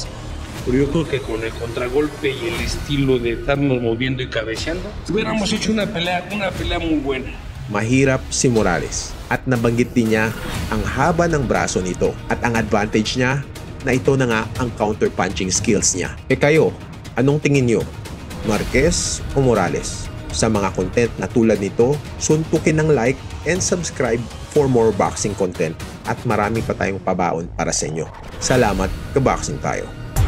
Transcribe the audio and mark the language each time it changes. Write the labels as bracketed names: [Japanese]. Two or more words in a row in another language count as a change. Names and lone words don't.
[Spanish] Pero yo creo que con el contragolpe y el estilo de estarnos moviendo y cabeceando, hubiéramos hecho una pelea muy buena. [Filipino] Mahirap si Morales at nabanggit din niya ang haba ng braso nito at ang advantage niya na ito na nga ang [English] counter-punching skills [Filipino] niya. Kayo, anong tingin niyo? Marquez o Morales? Sa mga content na tulad nito, suntukin ng [English] like and subscribe for more boxing content [Filipino] at marami pa tayong pabaon para sa inyo. Salamat, kaboxing tayo!